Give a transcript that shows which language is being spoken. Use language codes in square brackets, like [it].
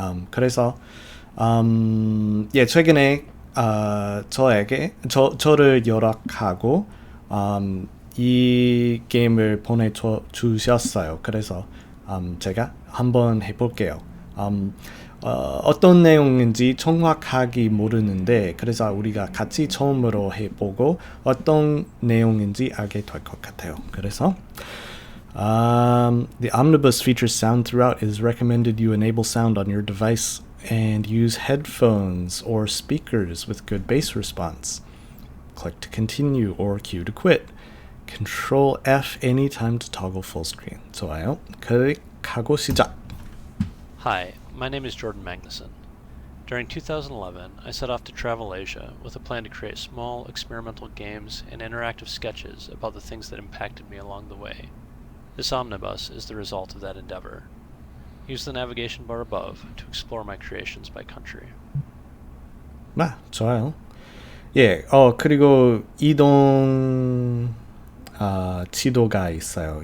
[ko] 그래서 최근에 저를 연락하고 이 게임을 보내주셨어요. 그래서 제가 한번 해볼게요. 어떤 내용인지 정확하게 모르는데 그래서 우리가 같이 처음으로 해보고 어떤 내용인지 알게 될 것 같아요. 그래서 [en] the omnibus features sound throughout. It is recommended you enable sound on your device and use headphones or speakers with good bass response. Click to continue or Q to quit. Control F anytime to toggle full screen. [ko] 좋아요. 클릭하고 시작. [en] Hi, my name is Jordan Magnuson. During 2011, I set off to travel Asia with a plan to create small, experimental games and interactive sketches about the things that impacted me along the way. This omnibus is the result of that endeavor. Use the navigation bar above to explore my creations by country. [ko] 좋아요. 예, 그리고 이동 지도가 있어요.